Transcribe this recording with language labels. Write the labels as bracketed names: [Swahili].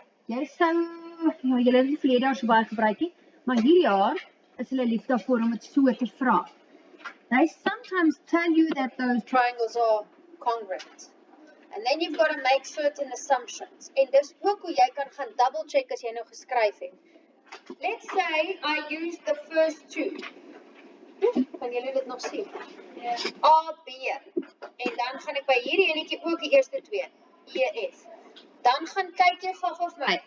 [Afrikaans] Jy sou, ja, julle het nie verlede jaar so baie gebruik nie, maar hierdie jaar is hulle lief daarvoor om dit so te vra. [English] They sometimes tell you that those triangles are congruent. And then you've got to make certain assumptions. [Afrikaans] En dis ook hoe jy kan gaan double check as jy nou geskryf het. [English] Let's say I use the first 2. [Afrikaans] Kan julle dit nog sien? [English] A, B. [Afrikaans] En dan gaan ek by hierdie enetjie ook die eerste 2. E, F. Dan gaan kyk jy gou vir my.